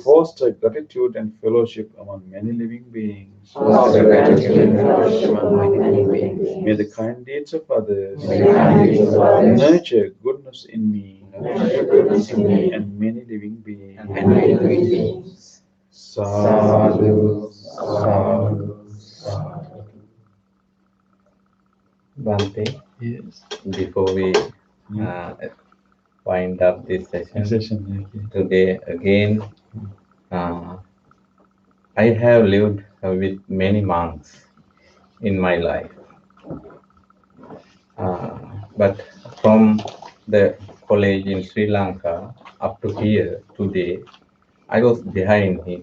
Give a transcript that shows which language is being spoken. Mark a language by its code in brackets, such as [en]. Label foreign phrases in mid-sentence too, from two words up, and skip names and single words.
[en] foster gratitude and fellowship among many living beings. foster gratitude and fellowship among many beings. May the kind deeds of others May the kind deeds of others nurture goodness in me nurture goodness in me and many living beings. and many living beings. [pi] Sadhu, sadhu, sadhu. [en] Bhante, Yes. before we uh, wind up this session Okay. today again, I have lived with many monks in my life. But from the college in Sri Lanka up to here today, I was behind him.